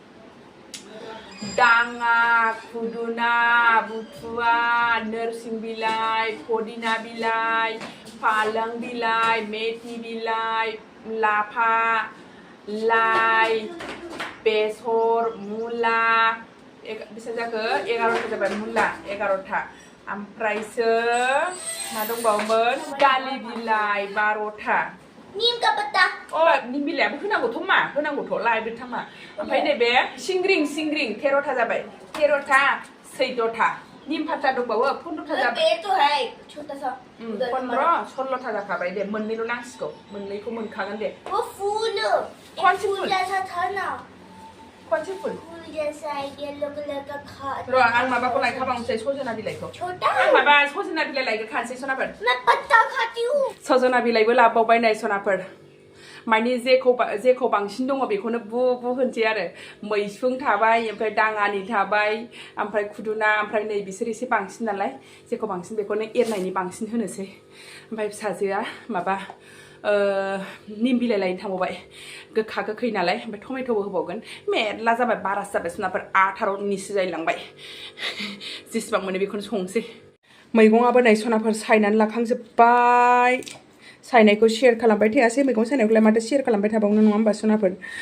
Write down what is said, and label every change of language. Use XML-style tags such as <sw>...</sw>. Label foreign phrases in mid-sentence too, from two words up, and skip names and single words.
<brx>दाङा खुदुना बुथुवा नोरसिं बिलाइ पुदिना बिलाइ पालें बिलाइ मेथि बिलाइ लाफा लाइ बेसर मुला बेसे जाखो 11टा जाबाय मुला 11टा ओमफ्रायसो मा दंबावोमोन दालि बिलाइ 12टा</brx> <hi>नीम का पत्ता</hi> <brx>निम बिलाइयाबो होनांगौथ' मा होनांगौथ' लायबो थांमा ओमफ्राय नैबे सिंग्रिं 13टा जाबाय 13टा 14टा</brx> <hi>नीम पत्ता</hi> <brx>दंबावो 15टा जाबाय</brx> <hi>पेड़ तो है छोटा सा</hi> <brx>15-16टा जाखाबाय दे मोननैल' नांसिगौ मोननैखौ मोनखागोन दे</brx> <hi>वो फूल कौन सी फूल फूल? जैसा था ना</hi> <brx>खनसे फुल</brx> <hi>फूल जैसा</hi> <en>yellow color</en> <hi>का खा</hi> <brx>र' आं माबाखौ लायखाबावनोसै सजना बिलाइखौ</brx> <hi>छोटा</hi> <brx>आं माबा सजना बिलाइ लायग्रोखानोसै सनाफोर</brx> <hi>मैं पत्ता खाती हूँ</hi> <brx>सजना बिलाइबो लाबावबाय नै सनाफोर माने जेखौ बांसिन दङ बेखौनो बु होनसै आरो मैसुं थाबाय ओमफ्राय दाङानि थाबाय ओमफ्राय खुदुना ओमफ्राय नै बिसोर एसे बांसिन नालाय जेखौ बांसिन बेखौनो एरनायनि बांसिन होनोसै ओमफ्राय फिसाजोआ माबा निम बिलाइ लायनो थांबावबाय गोखा गोखै नालाय ओमफ्राय टमेट'बो होबावगोन मेरला जाबाय बारासो जाबाय सनाफोर 18निसो जायलांबाय जेसेबां मोनो बेखौनो संसै मैगङाबो नै सनाफोर सायनानै लाखांजोब्बाय सायनायखौ शेयार खालामबाय थायासै मैगं सायनायखौलाय माथो शेयार खालामबाय थाबावनो नङा होमबा सनाफोर</brx>